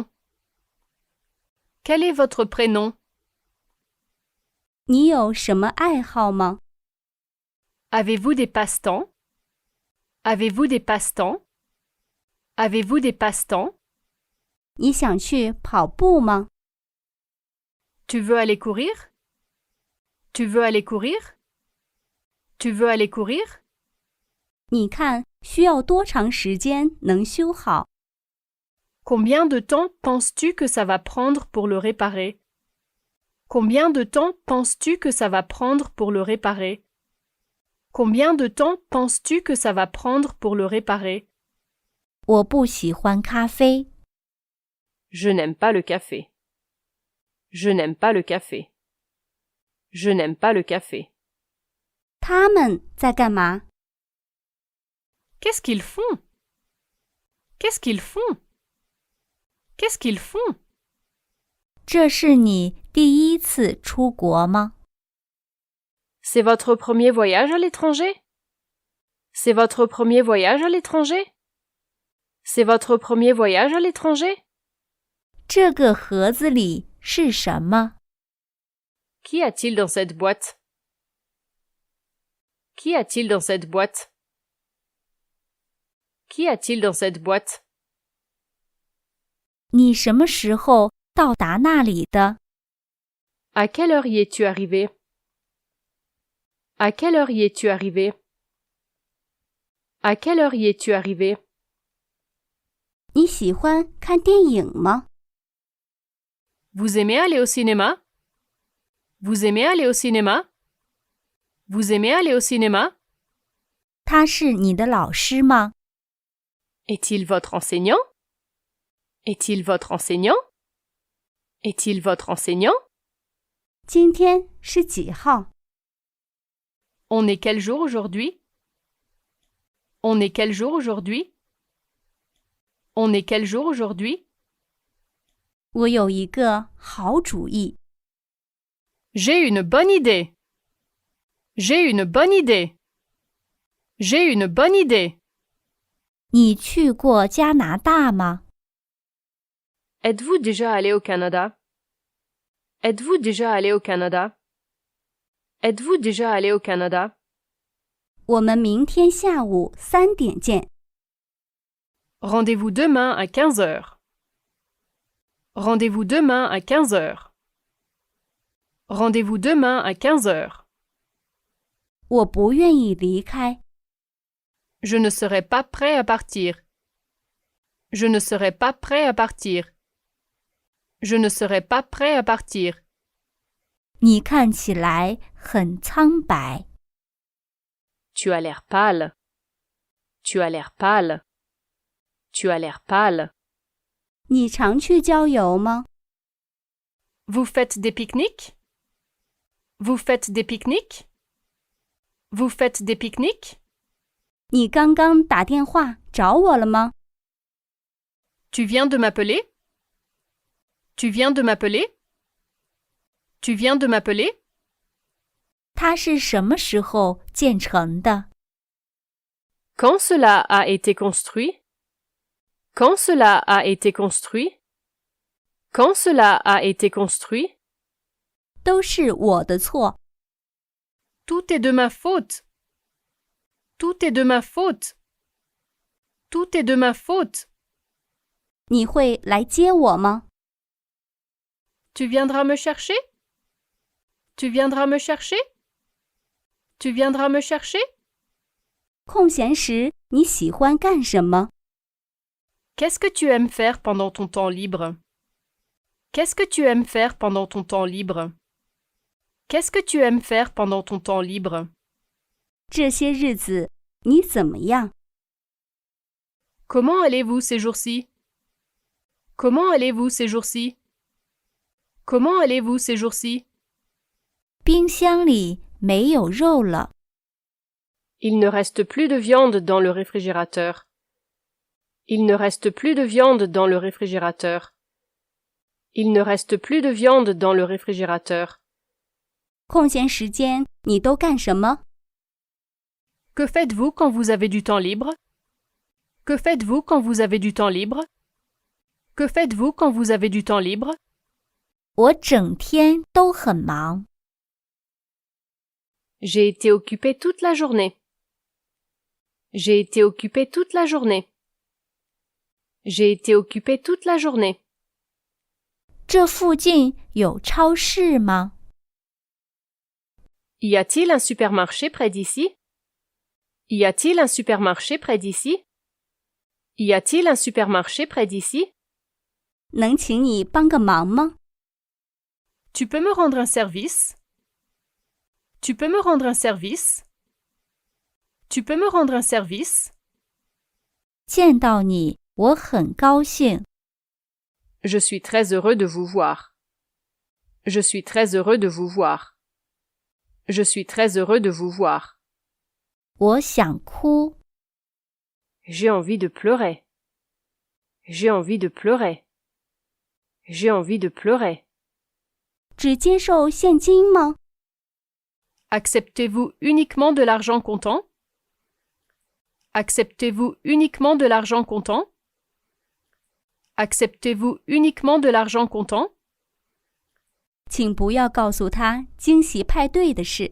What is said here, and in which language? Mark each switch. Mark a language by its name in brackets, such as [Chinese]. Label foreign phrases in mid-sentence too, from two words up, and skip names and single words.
[French] Quel est votre prénom? [Chinese] 你有什么爱好吗？ [French] Avez-vous des passe-temps? Avez-vous des passe-temps? Avez-vous des passe-temps? [Chinese] 你想去跑步吗？ [French] Tu veux aller courir? Tu veux aller courir? Tu veux aller courir? [Chinese] 你看需要多长时间能修好？ [French] Combien de temps penses-tu que ça va prendre pour le réparer? Combien de temps penses-tu que ça va prendre pour le réparer? Combien de temps penses-tu que ça va prendre pour le réparer? [Chinese] 我不喜欢咖啡。 [French] Je n'aime pas le café. Je n'aime pas le café. Je n'aime pas le café. [Chinese] 他们在干嘛？ [French] Qu'est-ce qu'ils font? Qu'est-ce qu'ils font? Qu'est-ce qu'ils font? [Chinese] 这是你第一次出国吗？ [French] C'est votre premier voyage à l'étranger? C'est votre premier voyage à l'étranger? C'est votre premier voyage à l'étranger? [Chinese] 这个盒子里是什么？ [French] Qu'y a-t-il dans cette boîte? Qu'y a-t-il dans cette boîte? Qu'y a-t-il dans cette boîte? [Chinese] 你什么时候到达那里的？ [French] À quelle heure y es-tu arrivé? À quelle heure y es-tu arrivé? À quelle heure y es-tu arrivé? [Chinese] 你喜欢看电影吗？ [French] Vous aimez aller au cinéma? Vous aimez aller au cinéma? Vous aimez aller au cinéma? [Chinese] 他是你的老师吗？ [French] Est-il votre enseignant? Est-il votre enseignant? Est-il votre enseignant? [Chinese] 今天是几号？ [French] On est quel jour aujourd'hui? On est quel jour aujourd'hui? On est quel jour aujourd'hui? [Chinese] 我有一个好主意。 [French] J'ai une bonne idée. J'ai une bonne idée. J'ai une bonne idée. [Chinese] 你去过加拿大吗？ [French] Êtes-vous déjà allé au Canada? Êtes-vous déjà allé au Canada? Êtes-vous déjà allé au Canada? [Chinese] 我们明天下午3点见。 [French] Rendez-vous demain à 15 heures. Rendez-vous demain à 15 heures. Rendez-vous demain à 15 heures. [Chinese] 我不愿意离开。 [French] Je ne serai pas prêt à partir. Je ne serai pas prêt à partir. Je ne serai pas prêt à partir. [Chinese] 你看起来很苍白。 [French] Tu as l'air pâle. Tu as l'air pâle. Tu as l'air pâle. [Chinese] 你常去郊游吗？ [French] Vous faites des pique-niques? Vous faites des pique-niques? Vous faites des pique-niques? [Chinese] 你刚刚打电话找我了吗？ [French] Tu viens de m'appeler? Tu viens de m'appeler? Tu viens de m'appeler? [Chinese] 它是什么时候建成的？ [French] Quand cela a été construit? Quand cela a été construit? Quand cela a été construit? [Chinese] 都是我的错。 [French] Tout est de ma faute. Tout est de ma faute. Tout est de ma faute. [Chinese] 你会来接我吗？ [French] Tu viendras me chercher? Tu viendras me chercher? Tu viendras me chercher? [Chinese] 空闲时你喜欢干什么？ [French] Qu'est-ce que tu aimes faire pendant ton temps libre? Qu'est-ce que tu aimes faire pendant ton temps libre? Qu'est-ce que tu aimes faire pendant ton temps libre? [Chinese] 这些日子你怎么样？ [French] Comment allez-vous ces jours-ci? Comment allez-vous ces jours-ci? Comment allez-vous ces jours-ci? [Chinese] 冰箱里没有肉了。 [French] Il ne reste plus de viande dans le réfrigérateur. Il ne reste plus de viande dans le réfrigérateur. Il ne reste plus de viande dans le réfrigérateur. [Chinese] 空闲时间你都干什么？ [French] Que faites-vous quand vous avez du temps libre? Que faites-vous quand vous avez du temps libre? Que faites-vous quand vous avez du temps libre? [Chinese] 我整天都很忙。 [French] J'ai été occupé toute la journée. J'ai été occupé toute la journée. J'ai été occupé toute la journée. [Chinese] 这附近有超市吗？ [French] Y a-t-il un supermarché près d'ici? Y a-t-il un supermarché près d'ici? Y a-t-il un supermarché près d'ici? [Chinese] 能请你帮个忙吗？ [French] Tu peux me rendre un service? Tu peux me rendre un service? Tu peux me rendre un service? [Chinese] 见到你，我很高兴。 [French] Je suis très heureux de vous voir. Je suis très heureux de vous voir. Je suis très heureux de vous voir. [Chinese] 我想哭。 [French] J'ai envie de pleurer. J'ai envie de pleurer. J'ai envie de pleurer. [Chinese] 只接受现金吗？ [French] Acceptez-vous uniquement de l'argent comptant? Acceptez-vous uniquement de l'argent comptant? Acceptez-vous uniquement de l'argent comptant? [Chinese] 请不要告诉他惊喜派对的事。